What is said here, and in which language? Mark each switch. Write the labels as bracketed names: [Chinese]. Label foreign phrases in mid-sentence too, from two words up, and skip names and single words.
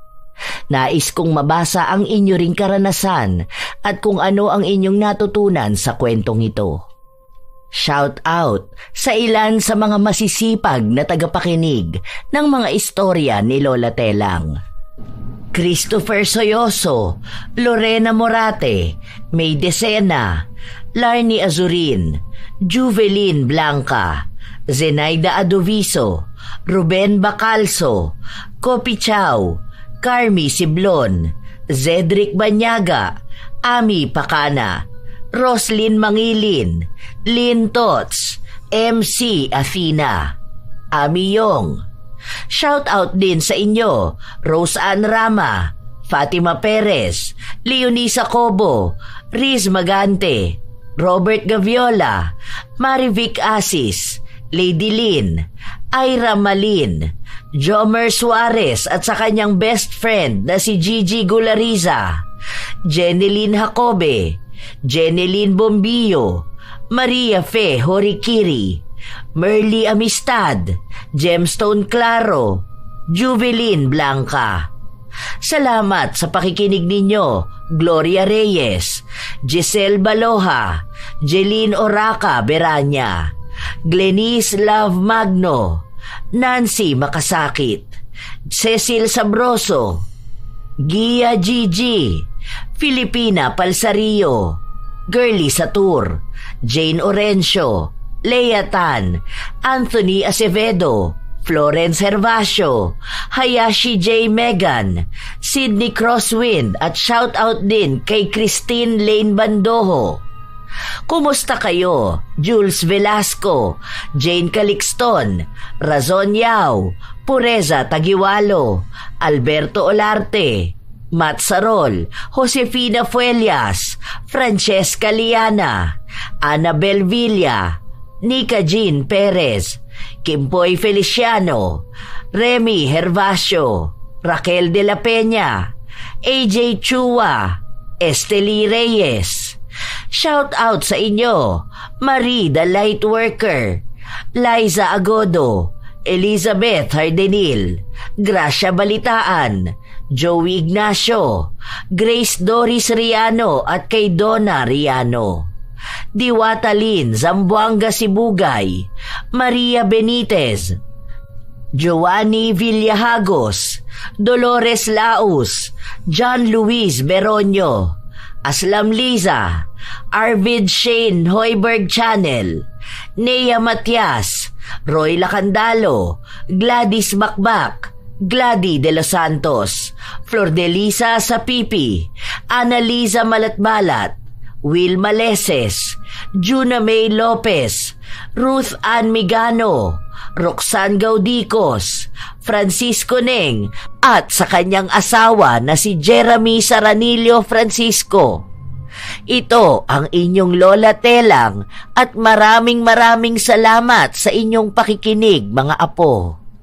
[Filipino] Nais kong mabasa ang inyo ring karanasan at kung ano ang inyong natutunan sa kwentong ito. [English] Shout out [Filipino] sa ilan sa mga masisipag na tagapakinig ng mga istorya ni Lola Telang. Christopher Soyoso, Lorena Morate, May Decena, Larny Azurin, Juvelin Blanca, Zenaida Adoviso, Ruben Bacalso, Kopi Chow, Carmi Siblon, Zedric Banyaga, Ami Pacana, Roslyn Mangilin, Lynn Tots, MC Athena, Ami Yong. [English] Shout out [Filipino] din sa inyo, Rose Ann Rama, Fatima Perez, Leonisa Cobo, Riz Magante, Robert Gaviola, Marivic Asis, Lady Lynn, Ira Malin, Jomer Suarez at sa kanyang [English] best friend [Filipino] na si Gigi Gulariza, Jeneline Jacobe, Jeneline Bombillo, Maria Fe Horikiri, Merly Amistad, Gemstone Claro, Juvelin Blanca. Salamat sa pakikinig ninyo, Gloria Reyes, Giselle Baloha, Jeline Oraca Beranya, Glenice Love Magno, Nancy Makasakit, Cecil Sabroso, Gia Gigi, Filipina Palsario, Girly Satur, Jane Orencio, Lea Tan, Anthony Acevedo, Florence Hervasio, Hayashi J. Megan, Sydney Crosswind at shout out din kay Christine Lane Bandoho. Kumusta kayo? Jules Velasco, Jane Calixton, Razon Yao, Pureza Tagiwalo, Alberto Olarte, Matt Sarol, Josefina Fuelias, Francesca Liana, Annabel Villa, Nika Jean Perez, Kimpoy Feliciano, Remy Hervasio, Raquel de la Peña, AJ Chua, Esteli Reyes. [English] Shout out [Filipino] sa inyo, Marie the Lightworker, Liza Agodo, Elizabeth Hardenil, Gracia Balitaan, Joey Ignacio, Grace Doris Riano at kay Donna Riano, Diwata Lynn Zamboanga Sibugay, Maria Benitez, Joanny Villahagos, Dolores Laus, John Luis Beronio, Aslam Liza, Arvid Shane Hoiberg Channel, Nea Matias, Roy Lacandalo, Gladys Bakbak, Glady de los Santos, Flor de Lisa Sapipi, Annalisa Malatbalat, Will Maleses, Juna May Lopez, Ruth Ann Migano, Roxanne Gaudicos, Francisco Neng at sa kanyang asawa na si Jeremy Saranillo Francisco. Ito ang inyong Lola Telang at maraming salamat sa inyong pakikinig mga apo.